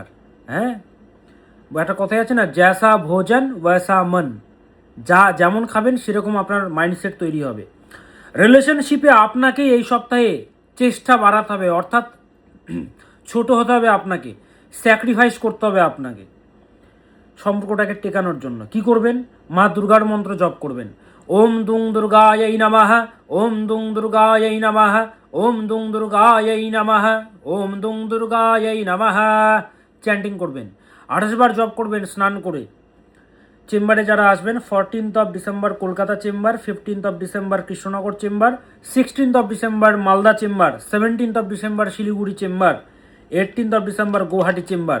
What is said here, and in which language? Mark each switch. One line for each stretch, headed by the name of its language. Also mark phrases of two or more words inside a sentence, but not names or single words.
Bangla: হ্যাঁ, একটা কথাই আছে না,
Hindi: जैसा भोजन वैसा मन,
Bangla: যেমন খাবেন সেরকম আপনার মাইন্ডসেট তৈরি হবে। রিলেশনশিপে আপনাকে এই সপ্তাহে চেষ্টা বাড়াতে হবে, অর্থাৎ ছোট হতে হবে আপনাকে, স্যাক্রিফাইস করতে হবে আপনাকে। সম্পর্কটাকে টেকানোর জন্য কি করবেন? মা দুর্গার মন্ত্র জপ করবেন।
Sanskrit: ওম দুং দুর্গাयै নমঃ, ওম দুং দুর্গাयै নমঃ, ওম দুং দুর্গাयै নমঃ, ওম দুং দুর্গাयै নমঃ
Bangla: চ্যান্টিং করবেন। 28 বার জপ করবেন স্নান করে। চেম্বারে যারা আসবেন 14 ডিসেম্বর কলকাতা চেম্বার, 15 ডিসেম্বর কৃষ্ণনগর চেম্বার, 16 ডিসেম্বর মালদা চেম্বার, 17 ডিসেম্বর শিলিগুড়ি চেম্বার, 18 ডিসেম্বর গুয়াহাটি চেম্বার।